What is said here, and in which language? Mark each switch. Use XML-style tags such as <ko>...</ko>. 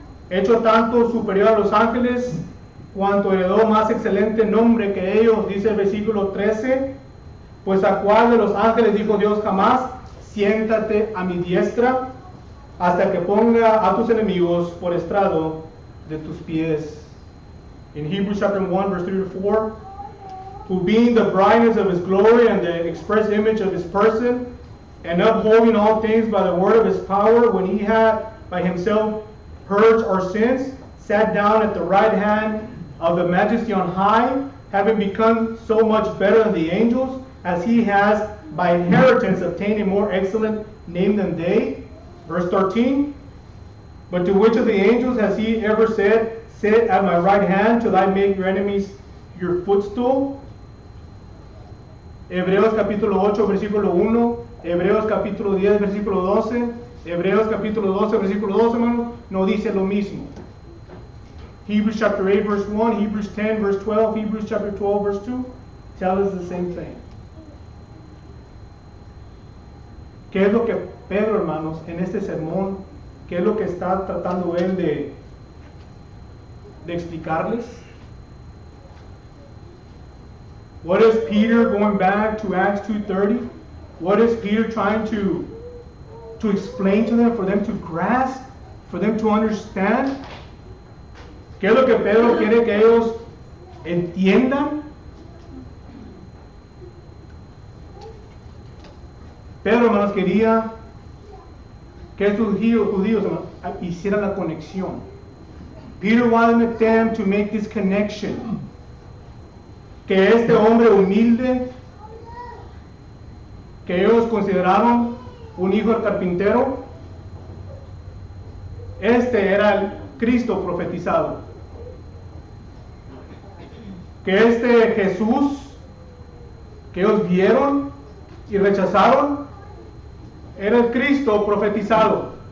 <es>hecho tanto superior a los ángeles, cuanto heredó más excelente nombre que ellos, dice el versículo 13, pues a cuál de los ángeles dijo Dios jamás, siéntate a mi diestra, hasta que ponga a tus enemigos por estrado de tus pies.</es> <en>In Hebrews chapter 1, verse 3 to 4, who being the brightness of his glory and the express image of his person, and upholding all things by the word of his power, when he had by himself purged our sins, sat down at the right hand of the majesty on high, having become so much better than the angels, as he has by inheritance obtained a more excellent name than they. Verse 13, but to which of the angels has he ever said, sit at my right hand till I make your enemies your footstool?</en> <es>Hebreos capítulo 8, versículo 1, Hebreos capítulo 10, versículo 12, Hebreos capítulo 12, versículo 12, hermano, no dice lo mismo.</es> <en>Hebrews chapter 8, verse 1, Hebrews 10, verse 12, Hebrews chapter 12, verse 2, tell us the same thing.</en> <es>¿Qué es lo que Pedro, hermanos, en este sermón ¿qué es lo que está tratando él de explicarles?</es> <en>What is Peter, going back to Acts 2:30, what is Peter trying to explain to them, for them to grasp, for them to understand?</en> <es>¿Qué es lo que Pedro quiere que ellos entiendan? Pedro, hermanos, quería que estos judíos hicieran la conexión.</es> <en>Peter wanted them to make this connection.</en> <es>Que este hombre humilde, que ellos consideraron un hijo del carpintero, este era el Cristo profetizado. Que este Jesús que ellos vieron y rechazaron era el Cristo profetizado.</es>